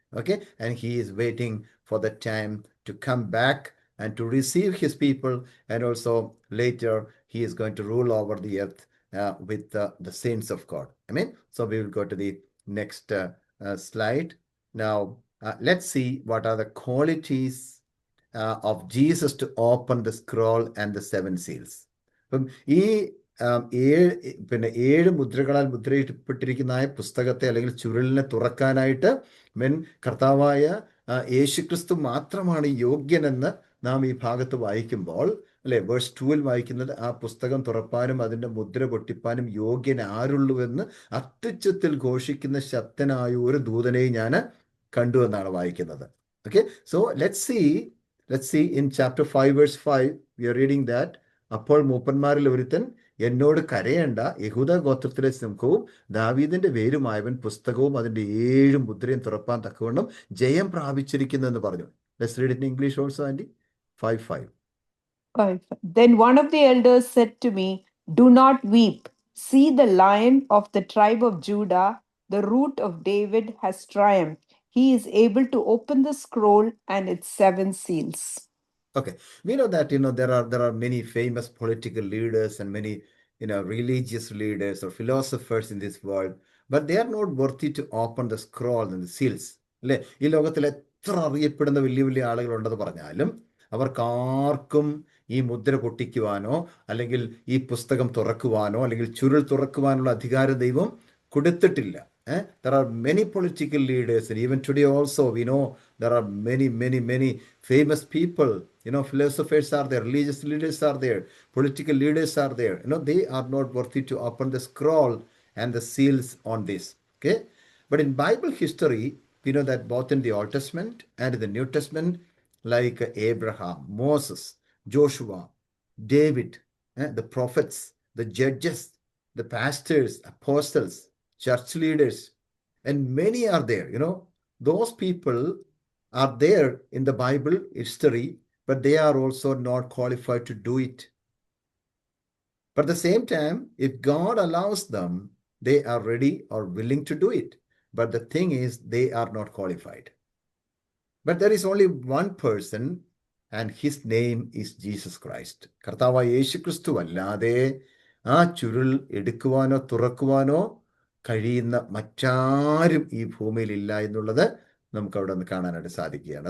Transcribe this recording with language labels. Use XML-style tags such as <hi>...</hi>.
<en>Okay, and he is waiting for the time to come back and to receive his people, and also later he is going to rule over the earth with the saints of God. Amen. So we will go to the next slide. Now let's see what are the qualities of Jesus to open the scroll and the seven seals.</en> <ml>ഈ 7 മുദ്രകളാൽ മുദ്രയിട്ടപ്പെട്ടിരിക്കുന്ന പുസ്തകത്തെ അല്ലെങ്കിൽ ചുരുളിനെ തുറക്കാനായിട്ട് കർത്താവായ യേശുക്രിസ്തു മാത്രമാണ് യോഗ്യനെന്ന് നാം ഈ ഭാഗത്ത് വായിക്കുമ്പോൾ, അല്ലെ, വേഴ്സ് 2 വായിക്കുന്നത്, ആ പുസ്തകം തുറപ്പാനും അതിൻ്റെ മുദ്ര പൊട്ടിപ്പാനും യോഗ്യൻ ആരുള്ളൂവെന്ന് അത്യുച്ചത്തിൽ ഘോഷിക്കുന്ന ശക്തനായ ഒരു ദൂതനെയും ഞാൻ കണ്ടു എന്നാണ് വായിക്കുന്നത്.</ml> <en>Okay, so let's see in chapter 5 verse 5 we are reading that,</en> <ml>അപ്പോൾ മൂപ്പന്മാരിൽ ഒരുത്തൻ എന്നോട് കരയേണ്ട, യഹൂദ ഗോത്രത്തിലെ സിംഹവും ദാവീദിന്റെ വേരുമായവൻ പുസ്തകവും അതിന്റെ 7 മുദ്രയും തുറപ്പാൻ തക്കവണ്ണം ജയം പ്രാപിച്ചിരിക്കുന്നു എന്ന് പറഞ്ഞു.</ml> <en>Let's read it in English also, Andy. 5:5. Then one of the elders said to me, do not weep. See, the Lion of the tribe of Judah, the Root of David, has triumphed. he is able to open the scroll and its 7 seals. Okay, we know that there are many famous political leaders and many religious leaders or philosophers in this world, but they are not worthy to open the scroll and the seals.</en> <ml>അല്ലേ? ഈ ലോകത്തിൽ എത്ര അറിയപ്പെടുന്ന വലിയ വലിയ ആളുകളുണ്ടെന്ന് പറഞ്ഞാലും അവർക്കാർക്കും ഈ മുദ്ര പൊട്ടിക്കുവാനോ അല്ലെങ്കിൽ ഈ പുസ്തകം തുറക്കുവാനോ അല്ലെങ്കിൽ ചുരുൾ തുറക്കുവാനുള്ള അധികാരം ദൈവം കൊടുത്തിട്ടില്ല.</ml> <en>There are many political leaders, and even today also we know there are many famous people. Philosophers are there, religious leaders are there, political leaders are there. They are not worthy to open the scroll and the seals on this. Okay, but in Bible history, we know that both in the Old Testament and in the New Testament, like Abraham, Moses, Joshua, David, the prophets, the judges, the pastors, apostles, church leaders, and many are there. Those people are there in the Bible history, but they are also not qualified to do it. But at the same time, if God allows them, they are ready or willing to do it. But the thing is, they are not qualified. But there is only one person, and his name is Jesus Christ.</en> <ml>കർത്താവായ യേശുക്രിസ്തു അല്ലാതെ ആ ചുരുൾ എടുക്കുവാനോ തുറക്കുവാനോ കഴിയുന്ന മറ്റാരും ഈ ഭൂമിയിൽ ഇല്ല എന്നുള്ളത് നമുക്ക് അവിടെ നിന്ന് കാണാനായിട്ട് സാധിക്കുകയാണ്.</ml>